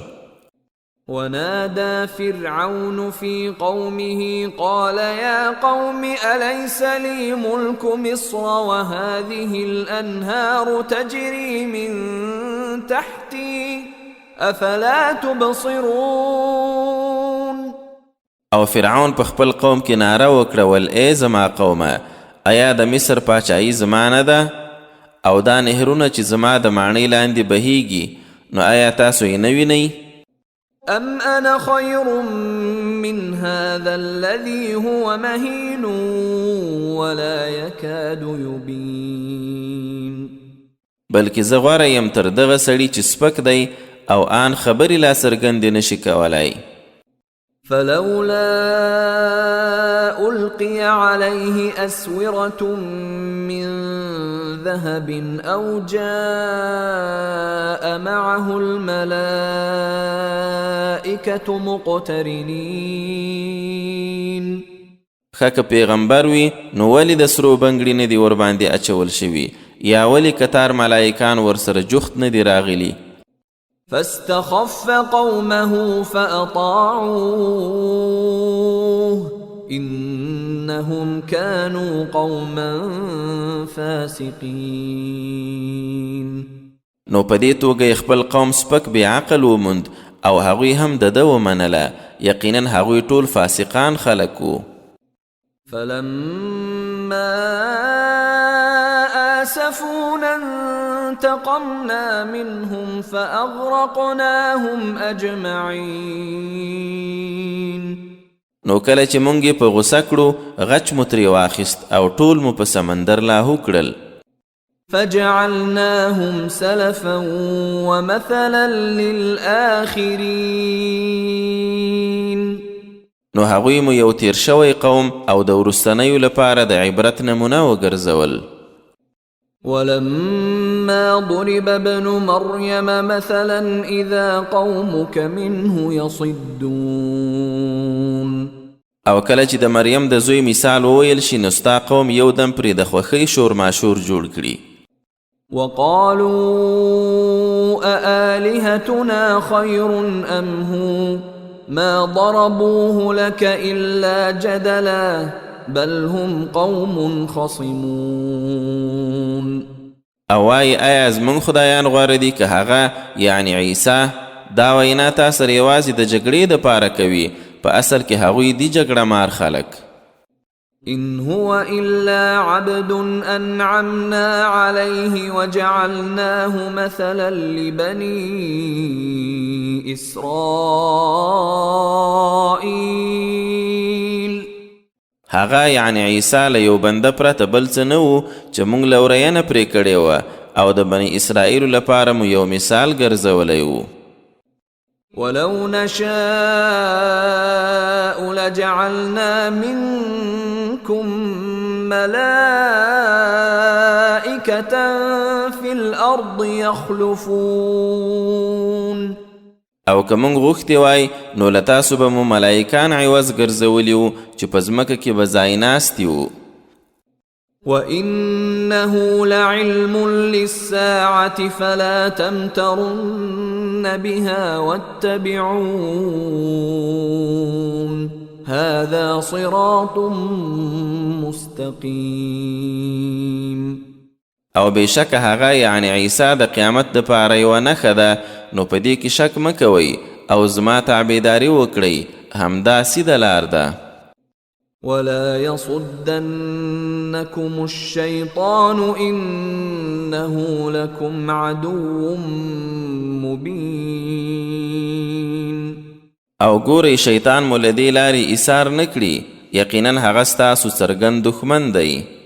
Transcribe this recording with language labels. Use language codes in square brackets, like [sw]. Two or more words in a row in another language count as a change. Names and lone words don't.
[ar] ونادى فرعون في قومه قال يا قوم أليس لي ملك مصر وهذه الأنهار تجري من تحتي افلا تبصرون. [ps] او فرعون په خپل قوم کې ناره وکړه ول ای زما قومه آیا د مصر پاچاهي زما نه ده او دا نهرونه چې زما د ماڼۍ لاندې بهیږي نو آیا تاسو یې نه وینئ؟ [ar] ام انا خير من هذا الذي هو مهين ولا يكاد يبين. [ps] بلکې زه غوره یم تر دغه سړي چې سپک دی او آن خبری لا څرګندې نشي کولای. [ar] فلولا ألقي عليه أسورة من ذهب أو جاء معه الملائكة مقترنين. [ps] خاک پیغمبر وی نو ولی د سرو بنګړي نه دی ور باندې اچول شوي یا ولی کتار ملائکان ور سره جخت نه دی راغلي. [ar] فاستخف قومه فأطاعوه إنهم كانوا قوما فاسقين. [ps] نو په دې توګه خپل قوم سپک بې عقل وموند او هغوی هم د ده ومنله یقینا هغوی ټول فاسقان خلک وو. [ar] فلما آسفونا انتقمنا منهم فأغرقناهم أجمعين. [ps] نو کله چې مونږ یې په غوسه کړو غچ مو ترې واخیست او ټول مو په سمندر لاهو کړل. [ar] فجعلناهم سلفا ومثلا للآخرين. [ps] نو هغوی مو یو تیر شوی قوم او د وروستنیو لپاره د عبرت نمونه وګرځول. [ar] ولما ولما ضرب ابن مريم مثلا إذا قومك منه يصدون. [ps] او کله چې د مریم د زوی مثال وویل شي نو ستا قوم یو دم پرې د خوښۍ شور ماشور جوړ کړي. [ar] وقالوا أآلهتنا خير أم هو ما ضربوه لك إلا جدلا بل هم قوم خصمون. [ps] او وایي آیا زموږ خدایان غوره دي که هغه یعنی عیسی؟ دا وینا تا سره یوازې د جګړې دپاره کوي، په اصل کې هغوی دي جګړه مار خلک. [ar] إن هو إلا عبد أنعمنا عليه وجعلناه مثلا لبني إسرائيل. [ps] هغه یعنی عیسی له یو بنده پرته بل څه نه و چې موږ لورینه پرې کړې وه او د بني اسرائیلو لپاره مو یو مثال ګرځولی و. [ar] ولو نشاء لجعلنا منكم ملائكة في الأرض يخلفون. [ps] او که موږ غوښتې وای نو له تاسو به مو ملایکان عوض ګرځولي وو چې په ځمکه کې به ځای ناستي وو. [ar] وَإِنَّهُ لَعِلْمٌ لِلسَّاعَةِ فَلَا تَمْتَرُنَّ بِهَا وَاتَّبِعُونَ هَذَا صِرَاطٌ مُسْتَقِيمٌ. [ps] او بېشکه هغه یعنی عیسی د قیامت دپاره یوه نښه ده، نو په دې کې شک مه کوئ او زما تابعداري وکړئ، همدا سیده لار ده. [ar] ولا يصدنكم الشيطان إنه لكم عدو مبين. [ps] او ګورئ شیطان مو له دې لارې ایثار نه کړي، یقینا هغه ستاسو څرګند دښمن دی.